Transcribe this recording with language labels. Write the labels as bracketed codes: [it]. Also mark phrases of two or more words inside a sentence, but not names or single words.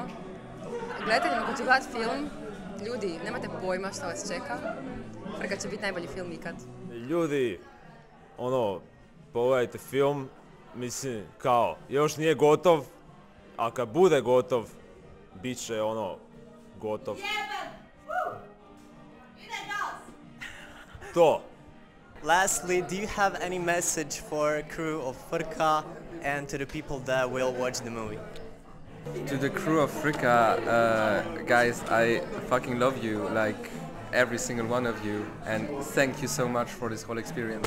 [hr] Gledateljima koji će gledati film, ljudi, nemate pojma što vas čeka. Frka će biti najbolji film ikad. Ljudi, pogledajte film, mislim, još nije gotov, a kad bude gotov, bit će gotov. Ide gas! to. [en] Lastly, do you have any message for crew of Frka and to the people that will watch the movie? To the crew of Frka, guys, I fucking love you, like every single one of you, and thank you so much for this whole experience.